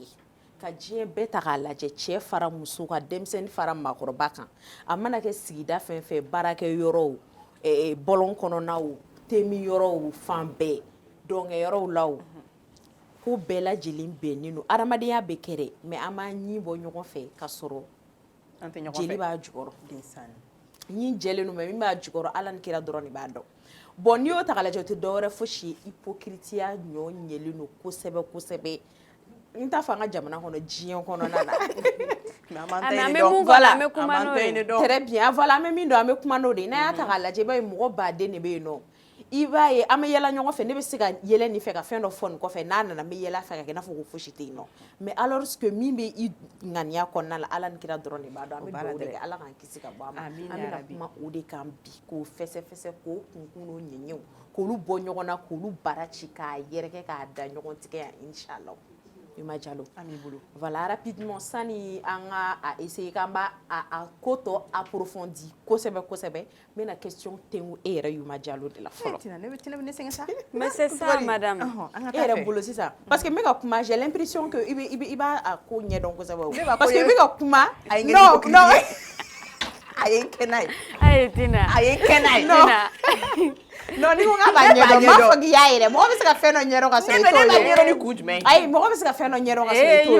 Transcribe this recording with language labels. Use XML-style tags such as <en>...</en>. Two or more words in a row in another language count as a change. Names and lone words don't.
<bm>Ka diɲɛ bɛɛ ta k'a lajɛ cɛ fara muso ka denmisɛnnin fara maakɔrɔba kan a mana kɛ sigida fɛn fɛn baarakɛ yɔrɔw bɔlɔn kɔnɔnaw temi yɔrɔw fan bɛɛ dɔnkɛ yɔrɔw la o ko bɛɛ lajɛlen bɛnnen don adamadenya bɛ kɛ dɛ mais an b'an ɲin bɔ ɲɔgɔn fɛ ka sɔrɔ jeli b'a jukɔrɔ ɲin jɛlen don mais min b'a jukɔrɔ Ala ni kira dɔrɔn de b'a dɔn bon n'i y'o ta k'a lajɛ o tɛ dɔwɛrɛ fosi ye hypocrisia ɲɔ ɲɛlen don kosɛbɛ kosɛbɛ. N t'a fɔ an ka jamana kɔnɔ diɲɛ kɔnɔna na.</bm> <fr>Très bien voilà</fr> <bm>an bɛ min dɔn an bɛ kuma n'o de ye n'a y'a ta k'a lajɛ i b'a ye mɔgɔ baden de bɛ yen nɔ i b'a ye an bɛ yɛlɛ ɲɔgɔn fɛ ne bɛ se ka yɛlɛ nin fɛ ka fɛn dɔ fɔ nin kɔfɛ n'a nana n bɛ yɛlɛ fɛ ka kɛ i n'a fɔ ko fosi tɛ yen nɔ</bm> <fr>mais alors que</fr> <bm>min bɛ i ŋaniya kɔnɔna la Ala ni kira dɔrɔn de b'a dɔn an bɛ dugawu de kɛ Ala k'an kisi ka bɔ a ma an bɛna kuma o de kan bi k'o fɛsɛfɛsɛ k'o kunkun n'o ɲɛɲɛw k'olu bɔ ɲɔgɔn na k'olu bara ci k'a yɛrɛkɛ k'a da ɲɔgɔn tigɛ yan inchallah. Yuma Diallo.</bm> <fr>Voilà rapidement</fr> <bm>sani an ka essayer k'an b'a ko tɔ approfondi kosɛbɛ mais na question tɛngu e yɛrɛ Yuma Diallo de la fɔlɔ. Tina ne sɛgɛn sa.</bm> <fr>Mais c'est ça madame.</fr> <bm>E yɛrɛ bolo sisan</bm> <fr>parce que</fr> <bm>n bɛ ka kuma</bm> <fr>j'ai l'impression que</fr> <bm>i b'a ko ɲɛdɔn kosɛbɛ</bm> <fr>parce que</fr> <bm>i bɛ ka kuma non a ye n kɛ n'a ye. Ayi Tina. A ye n kɛ n'a ye. Non ni ko k'a b'a ɲɛdɔn m'a fɔ k'i y'a yɛrɛ mɔgɔ bɛ se ka fɛn dɔ ɲɛdɔn ka sɔrɔ i t'o ye. Ne b'a ɲɛdɔn ni kun jumɛn. Ayi mɔgɔ bɛ se ka fɛn dɔ ɲɛdɔn ka sɔrɔ i t'o ye.</bm>